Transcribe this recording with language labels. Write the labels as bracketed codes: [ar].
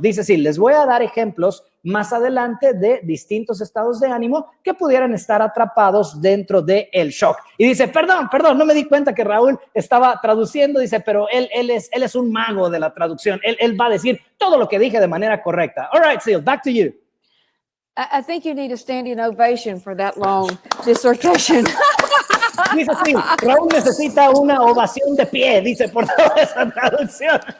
[es] Dice, sí, les voy a dar ejemplos más adelante de distintos estados de ánimo que pudieran estar atrapados dentro del shock. Y dice, perdón, no me di cuenta que Raúl estaba traduciendo, dice, pero él es un mago de la traducción. Él va a decir todo lo que dije de manera correcta. [en] All right, Seal, back to you. I think you need a standing ovation for that long dissertation. [es] Dice, sí, Raúl necesita una ovación de pie, dice, por toda esa traducción.